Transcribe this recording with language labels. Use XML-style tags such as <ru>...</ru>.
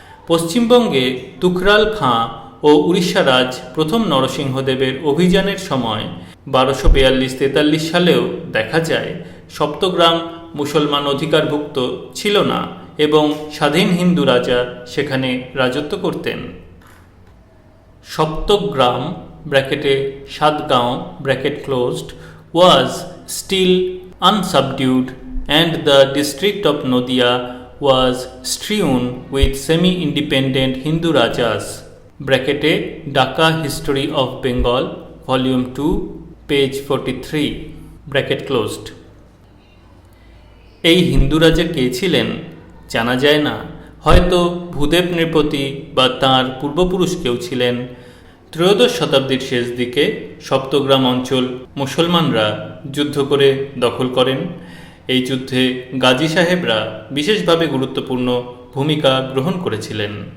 <bn>পশ্চিমবঙ্গে তুকরাল খাঁ ও উড়িষ্যা রাজ প্রথম নরসিংহদেবের অভিযানের সময় 1242-43 সালেও দেখা যায় সপ্তগ্রাম মুসলমান অধিকারভুক্ত ছিল না এবং স্বাধীন হিন্দু রাজা সেখানে রাজত্ব করতেন।</bn> <en>সপ্তগ্রাম ব্র্যাকেটে Satgaon bracket closed was still unsubdued and the district of Nodia was strewn with semi-independent Hindu rajas. Brackete Dhaka History of Bengal Volume 2 page 43 bracket closed.</en> <bn>এই হিন্দু রাজা কে ছিলেন জানা যায় না। হয়তো ভূদেব নৃপতি বা তাঁর পূর্বপুরুষ কেউ ছিলেন। ত্রয়োদশ শতাব্দীর শেষ দিকে সপ্তগ্রাম অঞ্চল মুসলমানরা যুদ্ধ করে দখল করেন। এই যুদ্ধে গাজী সাহেবরা বিশেষভাবে গুরুত্বপূর্ণ ভূমিকা গ্রহণ করেছিলেন।</bn>